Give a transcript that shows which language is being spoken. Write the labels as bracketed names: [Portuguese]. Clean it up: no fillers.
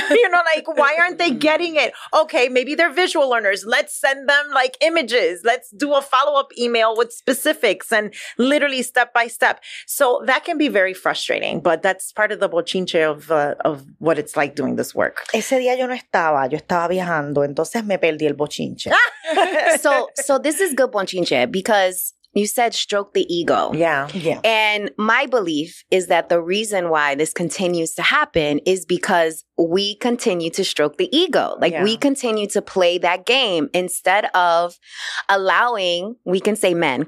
[English] Like, why aren't they getting it? Okay, maybe they're visual learners. Let's send them like images. Let's do a follow-up email with specifics and literally step by step. So that can be very frustrating, but that's part of the bochinche of what it's like doing this work. [Spanish] Ese día yo estaba viajando, entonces me perdí el bochinche. [English] So this is good bochinche because you said stroke the ego. Yeah. And my belief is that the reason why this continues to happen is because we continue to stroke the ego. Like we continue to play that game instead of allowing, we can say men.